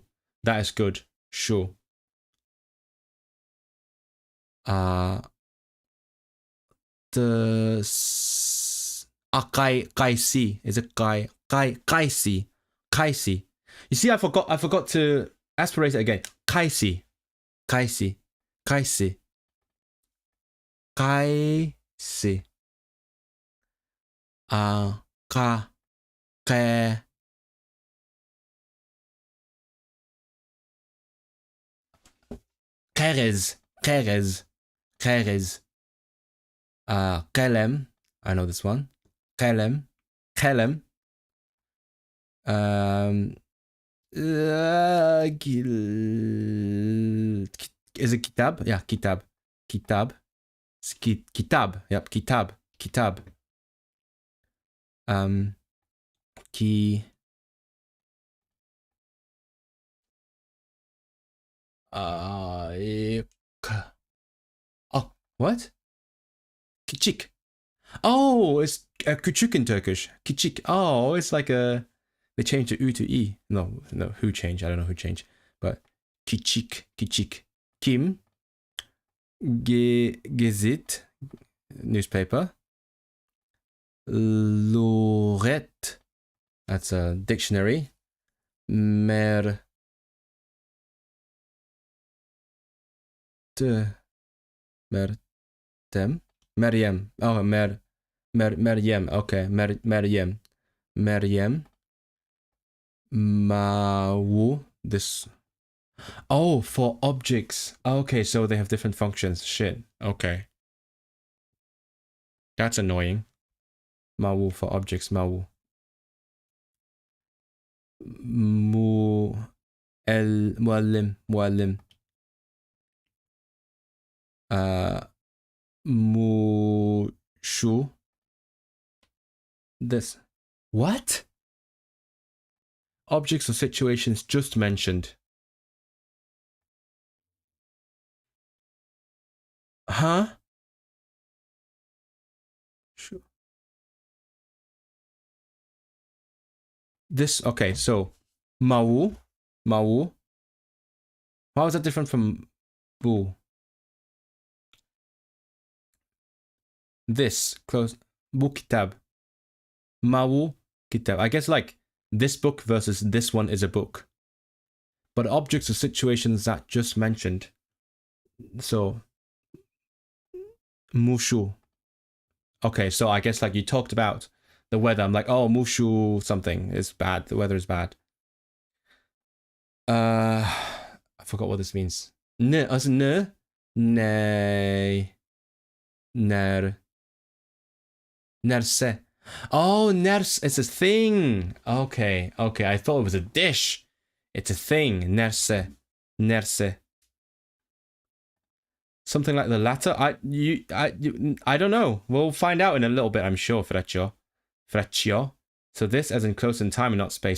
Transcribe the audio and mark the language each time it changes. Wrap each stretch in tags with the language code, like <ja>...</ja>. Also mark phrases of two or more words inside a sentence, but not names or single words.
<en>That is good. Shu. Kaisi. Is it Kaisi? Kaisi. You see, I forgot to aspirate it again. Kaisi. Kaisi. Kaisi. Kaisi. Ka. Ke. Kerez. Kerez. Kerez. Kelem. I know this one. Kelem. Kelem. Is it kitab? Yeah, kitab. Kitab. Kitab. Yep, kitab. Kitab. Ki. Oh, what? Kichik. Oh, it's küçük in Turkish. Kichik. Oh, it's like a. They changed the U to E. No, who changed? I don't know who changed. But kichik, kichik. Kim. Gezit. Newspaper. Lorette. That's a dictionary. Mertem. Meryem. Oh, Meryem. Okay, Meryem. Meryem. Mawu. This. Oh, for objects. Okay, so they have different functions. Shit. Okay. That's annoying. Mawu for objects. Mawu. Muallim. Muallim. Mushu. This. What? Objects or situations just mentioned. Huh? Sure. This, okay, so mau, mau. How is that different from bu? This, close,</en> <uz>bu kitab. Mau kitab.</uz> <en>I guess like this book versus this one is a book. But objects or situations that just mentioned. So, mushu. Okay, so I guess like you talked about the weather. I'm like, oh, mushu something is bad. The weather is bad. I forgot what this means. Ne, as ne, ne, ner, nerse. Oh, ners, it's a thing. Okay, okay. I thought it was a dish. It's a thing. Nerse, nerse. Something like the latter. I don't know. We'll find out in a little bit. I'm sure. Freccio, freccio. So this, as in close in time and not space.</en>